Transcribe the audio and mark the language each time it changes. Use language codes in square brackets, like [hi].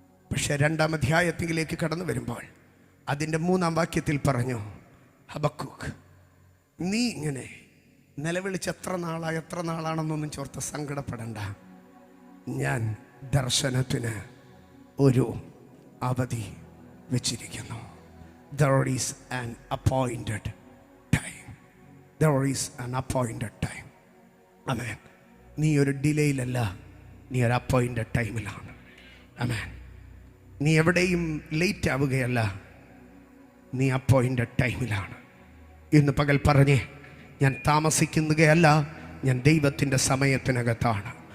[ml] പക്ഷെ 2-ാം അധ്യായത്തിലേക്ക് കടന്നു വരുമ്പോൾ അതിൻ്റെ 3-ാം വാക്യത്തിൽ പറഞ്ഞു, ഹബക്കൂക്ക്, നീ ഇങ്ങനെ നിലവിളിച്ച് എത്ര നാളാണെന്നൊന്നും ചോർത്ത് സങ്കടപ്പെടണ്ട. ഞാൻ ദർശനത്തിന് ഒരു അവധി വെച്ചിരിക്കുന്നു. [en] There is an appointed time. There is an appointed time. [ml] ആമേൻ. നീ ഒരു ഡിലേയിലല്ല, നീ ഒരു അപ്പോയിൻറ്റഡ് ടൈമിലാണ്. ആമേൻ. നീ എവിടെയും ലേറ്റ് ആവുകയല്ല, നീ അപ്പോയിൻറ്റഡ് ടൈമിലാണ്. ഇന്ന് പകൽ പറഞ്ഞേ, ഞാൻ താമസിക്കുകയല്ല, ഞാൻ ദൈവത്തിൻ്റെ സമയത്തിനകത്താണ്.